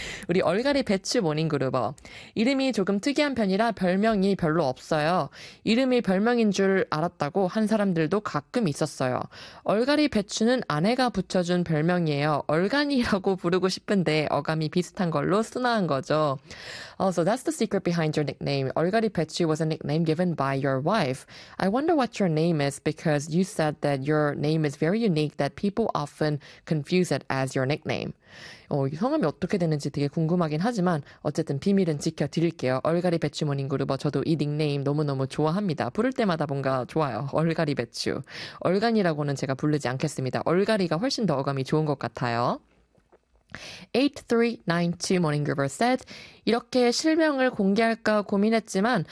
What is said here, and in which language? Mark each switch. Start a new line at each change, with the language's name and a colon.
Korean: 우리 얼갈이 배추 모닝그루버. 이름이 조금 특이한 편이라 별명이 별로 없어요. 이름이 별명인 줄 알았다고 한 사람들도 가끔 있었어요. 얼갈이 배추는 아내가 붙여준 별명이에요. 얼간이라고 부르고 싶은데 어감이 비슷한 걸로 순화한 거죠.
English: So that's the secret behind your nickname. 얼갈이 배추 was a nickname given by your wife. I wonder what your name is because you said that your name is very unique that people often confuse it as your nickname.
Korean: 성함이 어떻게 되는지 되게 궁금하긴 하지만 어쨌든 비밀은 지켜드릴게요. 얼갈이 배추 모닝그루버 저도 이 닉네임 너무너무 좋아합니다. 부를 때마다 뭔가 좋아요. 얼갈이 배추. 얼간이라고는 제가 부르지 않겠습니다. 얼갈이가 훨씬 더 어감이 좋은 것 같아요. 8392 모닝그루버 said 이렇게 실명을 공개할까 고민했지만